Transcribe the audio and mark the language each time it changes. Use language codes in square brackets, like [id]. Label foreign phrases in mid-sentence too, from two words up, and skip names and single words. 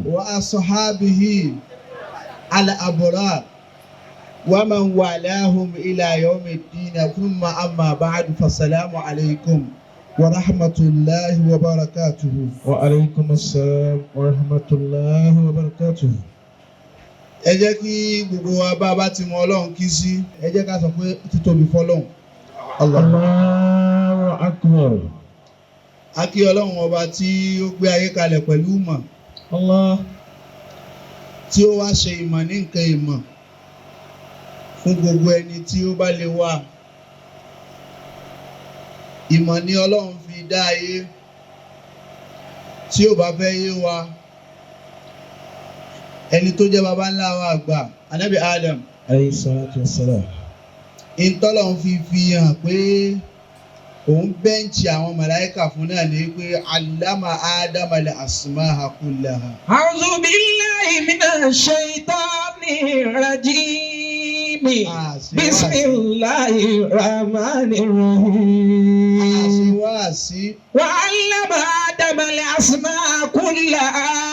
[ar] وأصحابه الأبرار ومن والاهم إلى يوم الدين ثم أما بعد فالسلام عليكم ورحمة الله وبركاته. وعليكم السلام ورحمة الله وبركاته. [yo] ẹ jẹ́ kí gbogbo wa bá a bá ti mọ Ọlọ́run kí sí ẹ jẹ́ ká sọ pé títóbi fọ́lọ́run. [ar] الله أكبر. [yo] A kí Ọlọ́run ọba tí ó gbé ayé kalẹ̀ pẹ̀lú ìmọ̀. Allah. tí ó wá ṣe ìmọ̀ ní nǹkan ìmọ̀ fún gbogbo ẹni tí ó bá lè wá. Ìmọ̀ ni Ọlọ́run fi dá ayé. Tí ó bá fẹ́ yé wa, ẹni tó jẹ́ baba ńlá wa àgbà Ànábì Adam [ar] عليه الصلاة والسلام. [yo] ìtọ́lọ́run fi hàn pé òun bẹ́ǹchì àwọn màláíkà fún náà ní pé [ar] علم آدم الأسماء كلها. أعوذ بالله من الشيطان الرجيم. بسم الله الرحمن الرحيم. [yo] Àṣìwáàsí. [ar] وعلم آدم الأسماء كلها.